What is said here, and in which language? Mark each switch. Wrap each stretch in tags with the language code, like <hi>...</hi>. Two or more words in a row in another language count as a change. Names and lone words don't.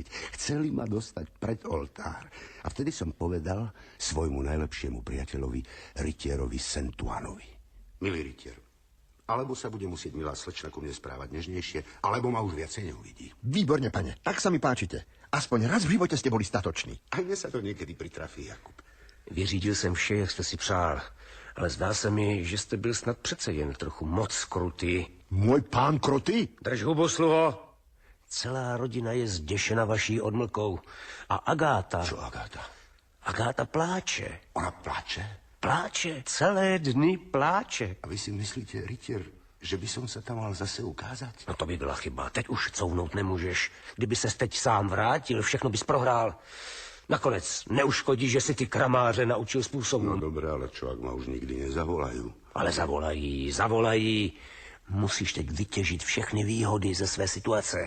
<sk>Chceli ma dostať pred oltár. A vtedy som povedal svojmu najlepšiemu priateľovi, rytierovi Saint-Ouenovi. Milý rytier, alebo sa bude musieť milá slečna ku mne správať nežnejšie, alebo ma už viacej neuvidí. Výborne, pane. Tak sa mi páčite. Aspoň raz v živote ste boli statoční. A mne sa to niekedy pritrafí, Jakub.</sk> <cs>Vyřídil jsem vše, jak jste si přál, ale zdá se mi, že jste byl snad přece jen trochu moc krutý.</cs> <sk>Môj pán Kroty? Drž hubu, sluho.</sk> <cs>Celá rodina je zděšena vaší odmlkou. A Agáta...</cs> <sk>Čo Agáta?</sk> <cs>Agáta pláče. Ona pláče? Pláče. Celé dny pláče.</cs> <sk>A vy si myslíte, rytier, že by som sa tam mal zase ukázať?</sk> <cs>No to by byla chyba. Teď už couvnout nemůžeš. Kdyby ses teď sám vrátil, všechno bys prohrál. Nakonec neuškodí, že si ty kramáře naučil způsobu.</cs> <sk>No dobré, ale čo, ak ma už nikdy nezavolajú?</sk> <cs>Ale zavolají. Musíš teď vytěžit všechny výhody ze své situace.</cs>